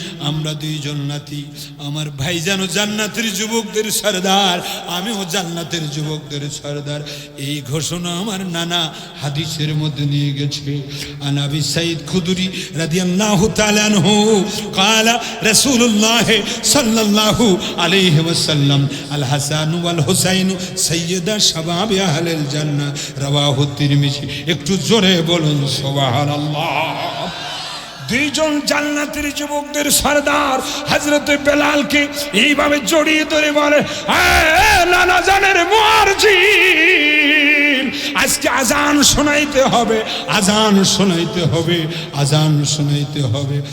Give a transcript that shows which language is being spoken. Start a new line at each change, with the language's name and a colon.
Bangla: আমরা দুইজন নাতি, আমার ভাইজানও জান্নাতের যুবকদের সরদার, আমিও জান্নাতের যুবকদের সরদার। এই ঘোষণা আমার নানা হাদিসের মধ্যে নিয়ে গেছে। আন আবি সাঈদ খুদরি রাদিয়াল্লাহু তাআলা আনহু
Arabic: قال رسول الله صلى الله عليه وسلم الحسن والحسين سيدا شباب اهل الجنه رواه الترمذي।
Bangla: একটু জোরে বলুন সুবহানাল্লাহ। দুইজন জান্নাতের যুবকদের সরদার হযরতে বেলালকে এইভাবে জড়িয়ে ধরে বলে, নানা জানের মুয়াজ্জিন, আজকে আজান শোনাইতে হবে, আজান শোনাইতে হবে, আজান শোনাইতে হবে।